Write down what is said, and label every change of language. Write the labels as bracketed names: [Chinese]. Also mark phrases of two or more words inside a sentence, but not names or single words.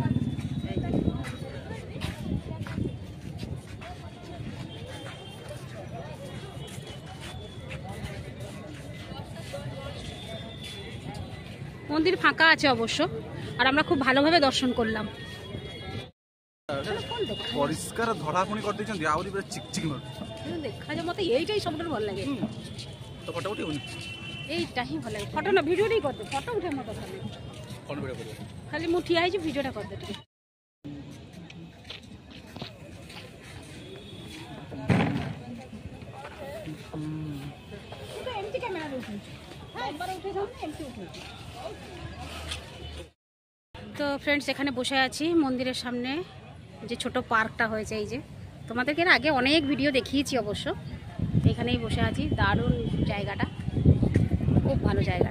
[Bangla] মন্দির ফাঁকা আছে অবশ্য, আর আমরা খুব ভালোভাবে দর্শন করলাম। [Odia] ପରିଷ୍କାର ଧଡ଼ାକୁନି କରିଦେଇଛନ୍ତି, ଆହୁରି ପୁରା ଚିକଚିକ ମାରୁଛି। ଦେଖାଯାଉ, ମତେ ଏଇଟା ହିଁ ସବୁଠାରୁ ଭଲ ଲାଗେ। ତ ଫଟୋ ଉଠେଇବୁନି? এইটা ହିଁ ଭଲ ଲାଗେ। ଫଟୋ ନା ଭିଡ଼ିଓ ଟିକେ କରିଦେ, ଫଟୋ ଉଠେଇବା ମୋ ଦରକାର ନାହିଁ। କ'ଣ ଭିଡ଼ିଓ କରିବ? ଖାଲି ମୁଁ ଠିଆ ହେଇଛି, ଭିଡ଼ିଓଟା କରିଦେ ଟିକେ। ଏମିତି କ୍ୟାମେରା ରହୁଛି। [Bangla] তো ফ্রেন্ডস এখানে বসে আছি মন্দিরের সামনে, যে ছোট পার্কটা হয়েছে, এই যে তোমাদেরকে এর আগে অনেক ভিডিও দেখিয়েছি অবশ্য। এখানেই বসে আছি, দারুণ জায়গাটা, খুব ভালো জায়গাটা।